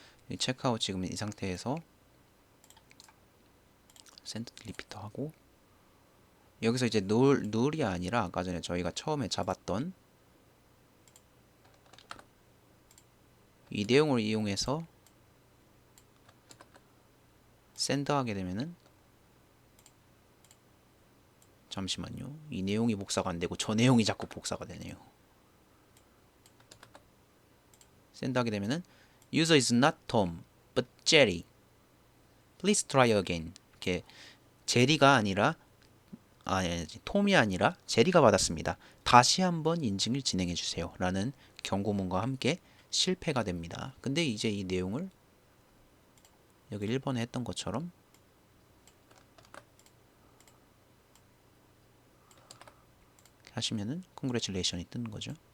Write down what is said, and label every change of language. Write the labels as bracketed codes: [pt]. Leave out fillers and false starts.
[ko] 이 체크아웃 지금 이 상태에서 센터 리피터 하고 여기서 이제 null이 아니라 아까 전에 저희가 처음에 잡았던 이 내용을 이용해서 send 하게 되면은 잠시만요. 이 내용이 복사가 안 되고 저 내용이 자꾸 복사가 되네요. [en] send [ko] 하게 되면은 [en] user is not Tom but Jerry. Please try again. [ko] 이렇게 제리가 아니라 톰이 아니라 제리가 받았습니다. 다시 한번 인증을 진행해 주세요. 라는 경고문과 함께 실패가 됩니다. 근데 이제 이 내용을 여기 1번에 했던 것처럼 하시면은 congratulation이 뜨는 거죠.